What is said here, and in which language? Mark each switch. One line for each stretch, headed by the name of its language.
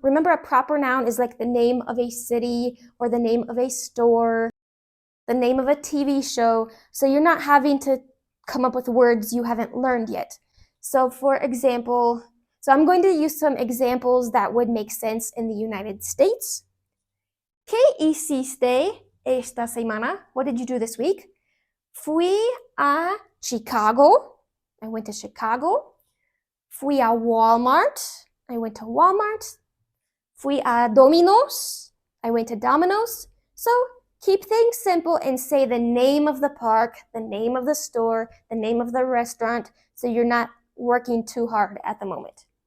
English: Remember, a proper noun is like the name of a city or the name of a store, the name of a TV show, so you're not having to come up with words you haven't learned yet. So for example, I'm going to use some examples that would make sense in the United States.
Spanish: ¿Qué hiciste esta semana?
English: What did you do this week?
Spanish: Fui a Chicago.
English: I went to Chicago.
Spanish: Fui a Walmart.
English: I went to Walmart.
Spanish: Fui a Domino's.
English: I went to Domino's. So keep things simple and say the name of the park, the name of the store, the name of the restaurant, so you're not working too hard at the moment.